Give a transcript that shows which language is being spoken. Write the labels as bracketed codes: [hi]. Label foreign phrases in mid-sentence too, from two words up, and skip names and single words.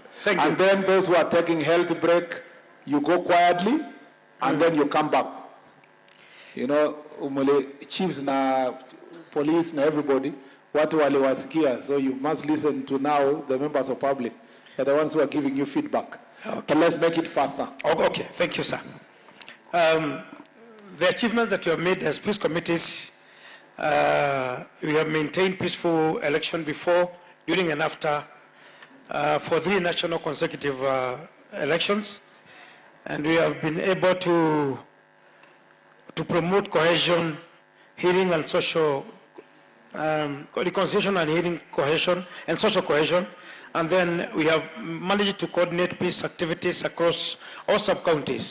[en] Thank you. And then those who are taking health break, you go quietly, and then you come back. You know, chiefs na police na everybody, [sw] watu waliwasikia, [en] so you must listen to now the members of public. They're the ones who are giving you feedback. But let's make it faster. Okay, thank you, sir. The achievements that we have made as peace committees, we have maintained peaceful election before, during and after for 3 national consecutive elections, and we have been able to promote cohesion, healing and social reconciliation and healing cohesion and social cohesion, and then we have managed to coordinate peace activities across all sub-counties.